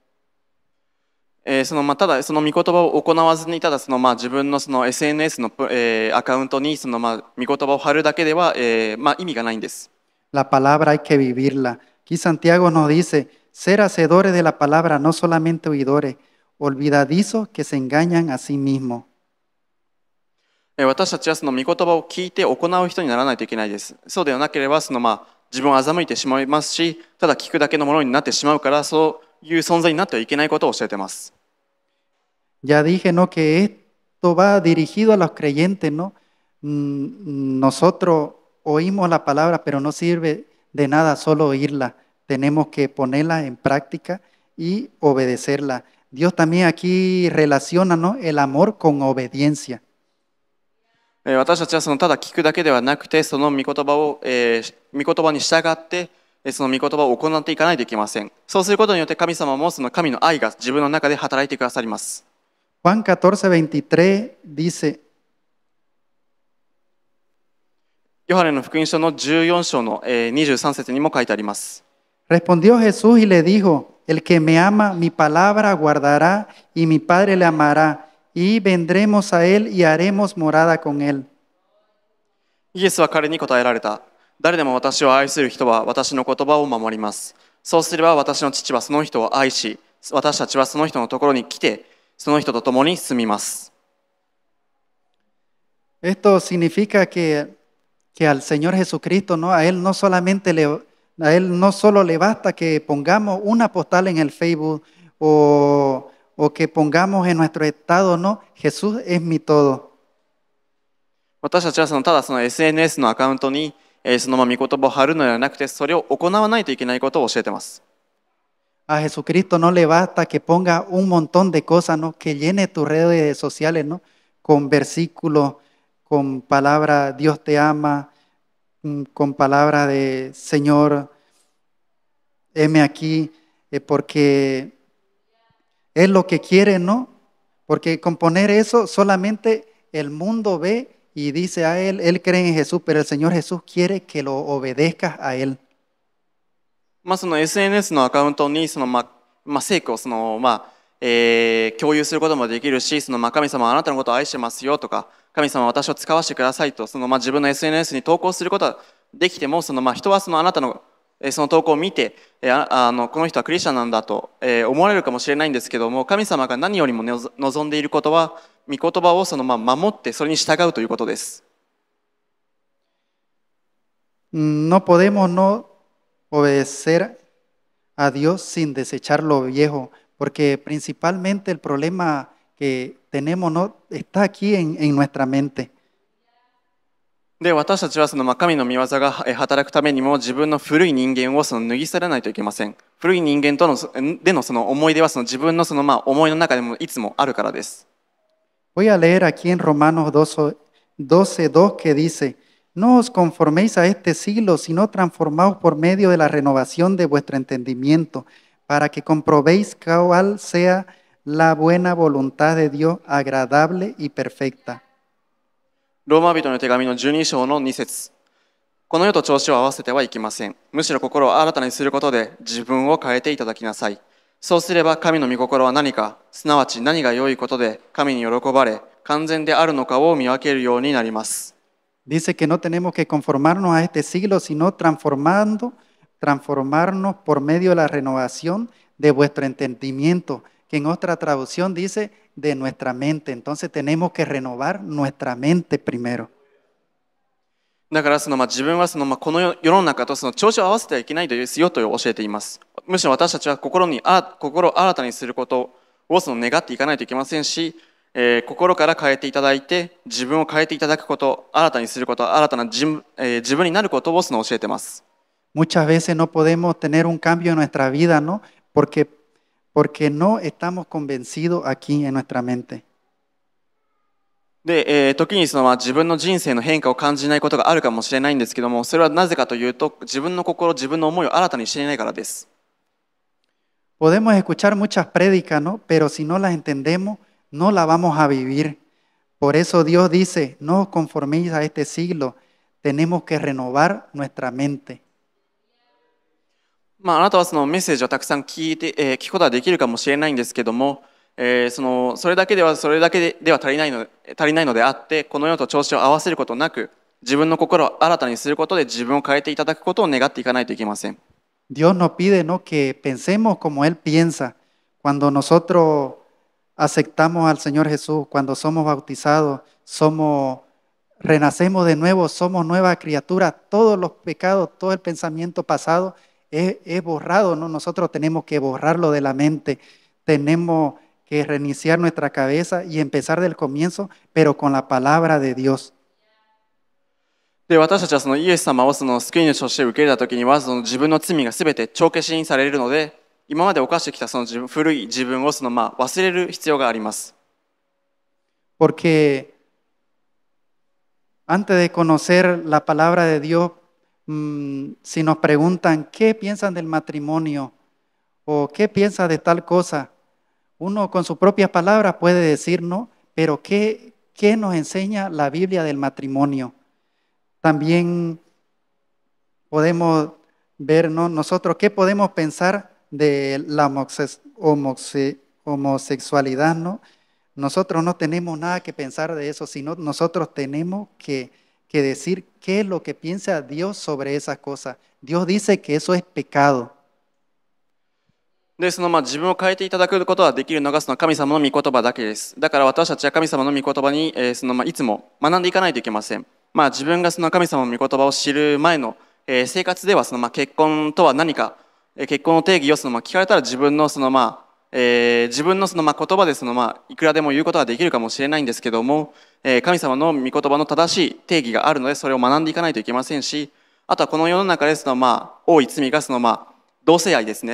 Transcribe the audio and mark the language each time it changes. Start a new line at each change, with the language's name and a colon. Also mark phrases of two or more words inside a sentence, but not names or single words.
Japanese: ただその御言葉を行わずにただ自分のSNS のアカウントに御言葉を貼るだけでは、意味がないんです。
Spanish: La palabra hay que vivirla. Aquí Santiago nos dice, ser hacedores de la palabra, no solamente oidores, olvidadizos que se engañan a sí mismos.
Japanese: 私たちはその御言葉を聞いて行う人にならないといけないです。そうではなければ自分を欺いてしまいますし、ただ聞くだけのものになってしまうから、そういう存在になってはいけないことを教えています。
Spanish: Ya dije, ¿no? Que esto va dirigido a los creyentes, ¿no? Nosotros oímos la palabra, pero no sirve de nada solo oírla. Tenemos que ponerla en práctica y obedecerla. Dios también aquí relaciona, ¿no? El amor con obediencia.
Japanese: 私たちはただ聞くだけではなくて、その御言葉を、御言葉に従って、その御言葉を行っていかないといけません。そうすることによって神様もその神の愛が自分の中で働いてくださります。
Spanish: Juan 14:23 dice,
Japanese: ヨハネの福音書の14章の23節にも書いてあります。
Spanish: respondió Jesús y le dijo, el que me ama, mi palabra guardará y mi Padre le amará y vendremos a él y haremos morada con él.
Japanese: イエスは彼に答えられた。誰でも私を愛する人は私の言葉を守ります。そうすれば私の父はその人を愛し、私たちはその人のところに来て、その人と共に住みます。
Spanish: Esto significa que al Señor Jesucristo, ¿no? A Él no solo le basta que pongamos una postal en el Facebook o que pongamos en nuestro estado, ¿no? Jesús es mi todo.
Japanese: 私たちはただSNS のアカウントに御言葉を貼るのではなくて、それを行わないといけないことを教えています。
Spanish: A Jesucristo no le basta que ponga un montón de cosas, ¿no? Que llene tus redes sociales, ¿no? Con versículos, con palabra Dios te ama, con palabra de Señor, heme aquí, porque es lo que quiere, ¿no? Porque con poner eso solamente el mundo ve y dice a él cree en Jesús, pero el Señor Jesús quiere que lo obedezcas a él.
Japanese: SNS のアカウントに成果を共有することもできるし、神様はあなたのことを愛してますよとか、神様は私を使わせてくださいと自分の SNS に投稿することはできても、人はあなたのその投稿を見て、この人はクリスチャンなんだと思われるかもしれないんですけども、神様が何よりも望んでいることは、御言葉を守ってそれに従うということです。
Spanish: No podemos no obedecer a Dios sin desechar lo viejo, porque principalmente el problema que tenemos no está aquí en nuestra mente.
Japanese: で、私たちは神の御業が働くためにも自分の古い人間を脱ぎ去らないといけません。古い人間との思い出は自分の思いの中でもいつもあるからです。
Spanish: Voy a leer aquí en Romanos 12:2 que dice, no os conforméis a este siglo, sino transformaos por medio de la renovación de vuestro entendimiento, para que comprobéis cuál sea la buena voluntad de Dios, agradable y perfecta.
Japanese: ローマ人の手紙の12章の2節。この世と調子を合わせてはいけません。むしろ心を新たにすることで自分を変えていただきなさい。そうすれば神の御心は何か、すなわち何が良いことで神に喜ばれ、完全であるのかを見分けるようになります。
Spanish: Dice que no tenemos que conformarnos a este siglo, sino transformarnos por medio de la renovación de vuestro entendimiento, que en otra traducción dice de nuestra mente. Entonces tenemos que renovar nuestra mente primero.
Japanese: だから自分はこの世の中と調子を合わせてはいけないですよと教えています。むしろ私たちは心を新たにすることを願っていかないといけませんし、心から変えていただいて、自分を変えていただくこと、新たにすること、新たな自分になることを教えています。
Spanish: Muchas veces no podemos tener un cambio en nuestra vida, ¿no? Porque no estamos convencidos aquí en nuestra mente.
Japanese: で、時に自分の人生の変化を感じないことがあるかもしれないんですけども、それはなぜかというと、自分の心、自分の思いを新たにしていないからです。
Spanish: Podemos escuchar muchas prédicas, ¿no? Pero si no las entendemos, no las vamos a vivir. Por eso Dios dice, no os conforméis a este siglo, tenemos que renovar nuestra mente.
Japanese: あなたはそのメッセージをたくさん聞くことはできるかもしれないんですけども、それだけでは足りないのであって、この世と調子を合わせることなく、自分の心を新たにすることで自分を変えていただくことを願っていかないといけません。
Spanish: Dios nos pide, ¿no?, que pensemos como Él piensa. Cuando nosotros aceptamos al Señor Jesús, cuando somos bautizados, renacemos de nuevo, somos nuevas criaturas, todos los pecados, todo el pensamiento pasado es borrado, ¿no? Nosotros tenemos que borrarlo de la mente, tenemos que reiniciar nuestra cabeza y empezar del comienzo, pero con la palabra de Dios.
Japanese: で、私たちはそのイエス様をその救い主として受け入れた時には、その自分の罪がすべて帳消しにされるので、今まで犯してきたその古い自分を忘れる必要があります。
Spanish: Porque antes de conocer la palabra de Dios, si nos preguntan qué piensan del matrimonio o qué piensan de tal cosa, uno con sus propias palabras puede decir no, pero ¿qué nos enseña la Biblia del matrimonio? También podemos ver, ¿no?, nosotros qué podemos pensar de la homosexualidad, ¿no? Nosotros no tenemos nada que pensar de eso, sino nosotros tenemos que decir qué es lo que piensa Dios sobre esas cosas. Dios dice que eso es pecado.
Japanese: で、自分を変えていただくことができるのがその神様の御言葉だけです。だから私たちは神様の御言葉に、いつも学んでいかないといけません。自分がその神様の御言葉を知る前の、生活では結婚とは何か、結婚の定義を聞かれたら自分の言葉でいくらでも言うことができるかもしれないんですけども、神様の御言葉の正しい定義があるのでそれを学んでいかないといけませんし、あとはこの世の中で多い罪が同性愛ですね。